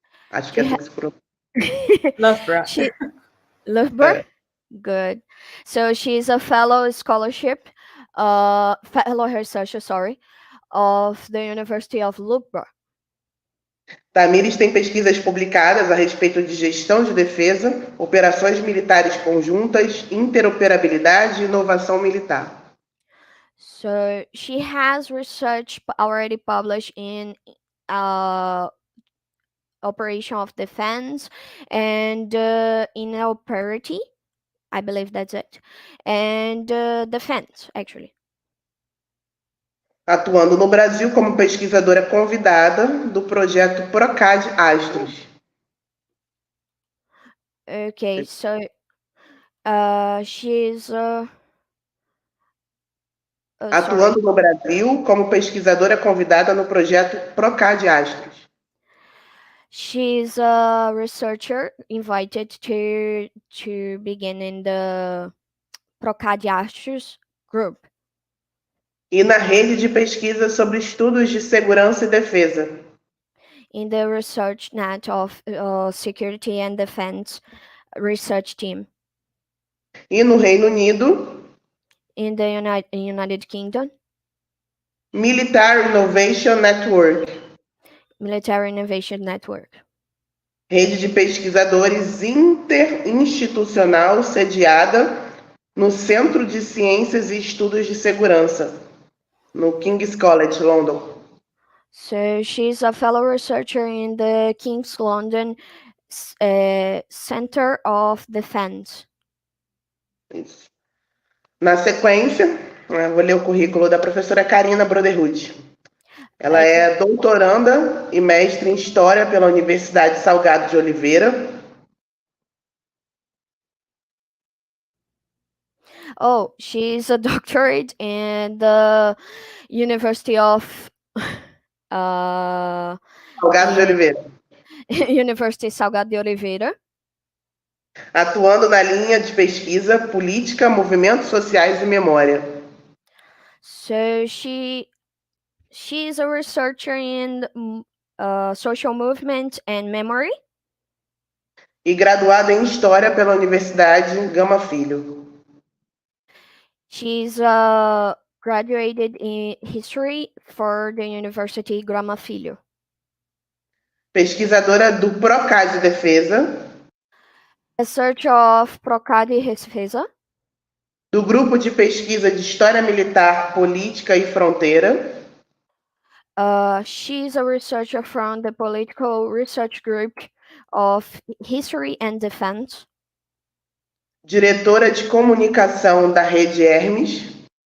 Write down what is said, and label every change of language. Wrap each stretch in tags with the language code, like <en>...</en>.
<pt>Acho que é assim que se pronuncia.</pt> <en>Loughborough? Good. So she's a fellow researcher, of the University of Loughborough.</en> <pt>Tamires tem pesquisas publicadas a respeito de gestão de defesa, operações militares conjuntas, interoperabilidade e inovação militar.</pt> <en>So she has research already published in operation of defense and interoperability. I believe that's it. And defense, actually.</en> <pt>Atuando no Brasil como pesquisadora convidada do projeto PROCAD Astros.</pt> <en>Okay, so she's</en> <pt>atuando no Brasil como pesquisadora convidada no projeto PROCAD Astros.</pt> <en>She's a researcher invited to begin in the PROCAD Astros group.</en> <pt>E na rede de pesquisa sobre estudos de segurança e defesa.</pt> <en>In the research net of security and defense research team.</en> <pt>E no Reino Unido.</pt> <en>In the United Kingdom. Militar Innovation Network. Military Innovation Network.</en> <pt>Rede de pesquisadores interinstitucional sediada no Centro de Ciências e Estudos de Segurança, no King's College, London.</pt> <en>So she's a fellow researcher in the King's London Center of Defense.</en> <pt>Isso. Na sequência, vou ler o currículo da professora Karina Brotherhood. Ela é doutoranda e mestre em História pela Universidade Salgado de Oliveira.</pt> <en>Oh, she's a doctorate in the University of</en> <pt>Salgado de Oliveira.</pt> <en>University Salgado de Oliveira.</en> <pt>atuando na linha de pesquisa Política, Movimentos Sociais e Memória.</pt> <en>So she's a researcher in social movement and memory.</en> <pt>E graduada em História pela Universidade Gama Filho.</pt> <en>She's graduated in history for the University Gama Filho.</en> <pt>Pesquisadora do PROCAD Defesa.</pt> <en>Research of Procad Defesa.</en> <pt>Do Grupo de Pesquisa de História Militar, Política e Fronteira.</pt> <en>She's a researcher from the Political Research Group of History and Defense.</en> <pt>Diretora de Comunicação da Rede Hermes.</pt>